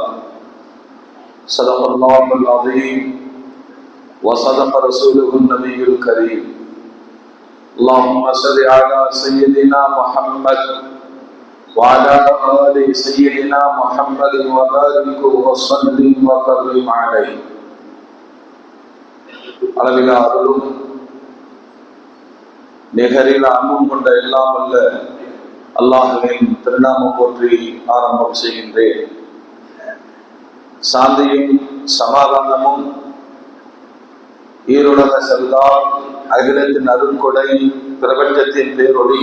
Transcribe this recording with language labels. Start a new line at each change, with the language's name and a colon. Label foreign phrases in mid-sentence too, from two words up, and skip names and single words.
Arabic: صدق الله العظيم وصدق رسوله النبي الكريم. اللهم صل على سيدنا محمد وعلى آل سيدنا محمد وبارك وسلم وكرم عليه.
Tamil: அளவிலா அருளும் நிகரில் அன்பும் கொண்ட எல்லாம் அல்ல அல்லாஹ்வின் திருநாமம் போற்றி ஆரம்பம் செய்கின்றேன். சாந்தியும் சமாதானமும் ஈருலக செல்தார் அகிலத்தின் அருட்கொடை பிரபஞ்சத்தின் பேரொளி